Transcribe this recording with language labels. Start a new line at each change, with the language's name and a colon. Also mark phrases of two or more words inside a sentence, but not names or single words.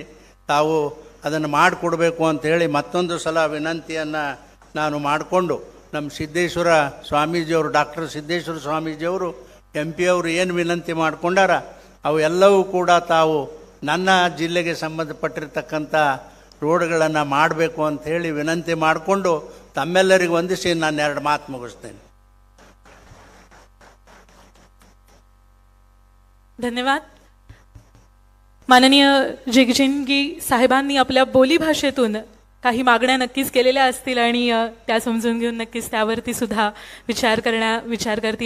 Kannada: ತಾವು ಅದನ್ನು ಮಾಡಿಕೊಡ್ಬೇಕು ಅಂಥೇಳಿ ಮತ್ತೊಂದು ಸಲ ವಿನಂತಿಯನ್ನು ನಾನು ಮಾಡಿಕೊಂಡು, ನಮ್ಮ ಸಿದ್ದೇಶ್ವರ ಸ್ವಾಮೀಜಿಯವರು, ಡಾಕ್ಟರ್ ಸಿದ್ದೇಶ್ವರ ಸ್ವಾಮೀಜಿಯವರು MP ಅವರು ಏನು ವಿನಂತಿ ಮಾಡಿಕೊಂಡಾರ ಅವು ಎಲ್ಲವೂ ಕೂಡ ತಾವು ನನ್ನ ಜಿಲ್ಲೆಗೆ ಸಂಬಂಧಪಟ್ಟಿರ್ತಕ್ಕಂಥ ರೋಡ್ಗಳನ್ನು ಮಾಡಬೇಕು ಅಂಥೇಳಿ ವಿನಂತಿ ಮಾಡಿಕೊಂಡು ತಮ್ಮೆಲ್ಲರಿಗೂ ವಂದಿಸಿ ನಾನು 2 ಮಾತು ಮುಗಿಸ್ತೇನೆ.
Marathi: धन्यवाद. माननीय जिगजिनगी साहेबांनी आपल्या बोलीभाषेतून काही मागण्या नक्कीच केलेल्या असतील आणि त्या समजून घेऊन नक्कीच त्यावरती सुद्धा विचार करतील.